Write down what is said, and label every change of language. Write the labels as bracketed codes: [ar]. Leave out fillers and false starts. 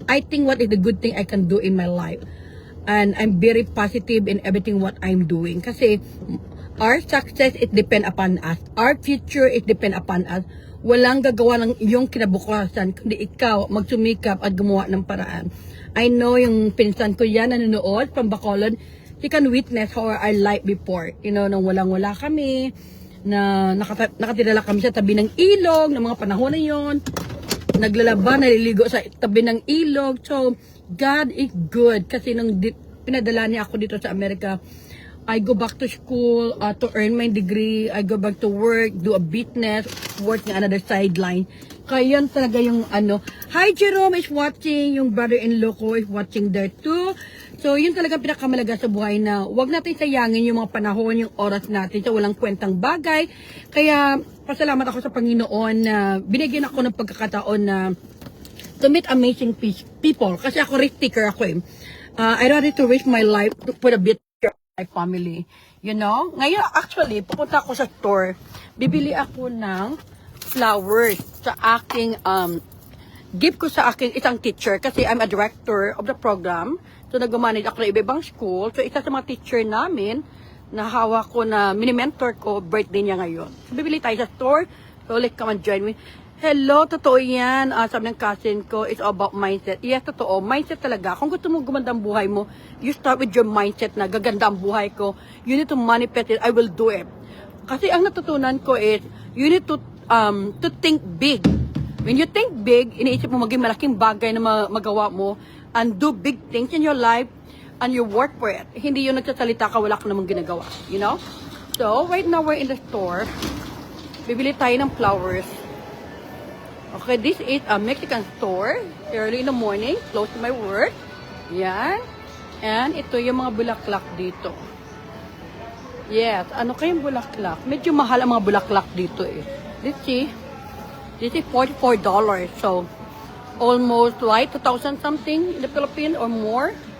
[en] I think what is the good thing I can do in my life. And I'm very positive in everything what I'm doing. Kasi our success, it depend upon us. Our future, it depend upon us. [tl] Walang gagawa ng iyong kinabukasan, kundi ikaw magsumikap at gumawa ng paraan. [en] I know [tl] yung pinsan ko yan na nanonood [en] from Bacolod, he can witness how our life before. [tl] You know, nung walang-wala kami, na nakatirala kami sa tabi ng ilog, ng mga panahon na yon, naglalaba, naliligo sa tabi ng ilog. [en] So, God is good. [tl] Kasi nung pinadala niya ako dito sa Amerika, [en] I go back to school to earn my degree. I go back to work, do a business, work na another sideline. [tl] Kaya yan talaga yung ano. [en] Hi, Jerome is watching. Yung brother-in-law ko is watching there too. [tl] So, yun talaga pinakamalaga sa buhay na wag natin sayangin yung mga panahon, yung oras natin sa walang kwentang bagay. Kaya, pasalamat ako sa Panginoon na binigyan ako ng pagkakataon na to meet amazing people. Kasi ako risk taker ako eh. [en] I ready to risk my life to put a bit of my family. You know? [tl] Ngayon, actually, pupunta ako sa store. Bibili ako ng flowers sa aking, gift ko sa aking isang teacher. [en] Kasi I'm a director of the program. [tl] So, nag-manage ako ng iba-ibang school. So, isa sa mga teacher namin, na hawak ko na mini-mentor ko, birthday niya ngayon. [en] So, [tl] bibili tayo sa [en] store. So, like, come and join me. Hello, [tl] totoo yan. Sabi ng cousin ko, [en] it's all about mindset. [tl] Yes, totoo. Mindset talaga. Kung gusto mo gumanda ang buhay mo, [en] you start with your mindset [tl] na gaganda ang buhay ko. [en] You need to manifest it. I will do it. [tl] Kasi ang natutunan ko [en] is, you need to think big. When you think big, [tl] iniisip mo maging malaking bagay na magawa mo [en] and do big things in your life and you work for it. [tl] Hindi yung nagsasalita ka, wala ka namang ginagawa. [en] You know? So, right now we're in the store. [tl] Bibili tayo ng flowers. [en] Okay, this is a Mexican store. Early in the morning, close to my work. [tl] Yan. And ito yung mga bulaklak dito. Yes, ano kayong bulaklak? Medyo mahal ang mga bulaklak dito eh. [en] Let's see. This is $44. So, almost like 2,000 something in the Philippines or more.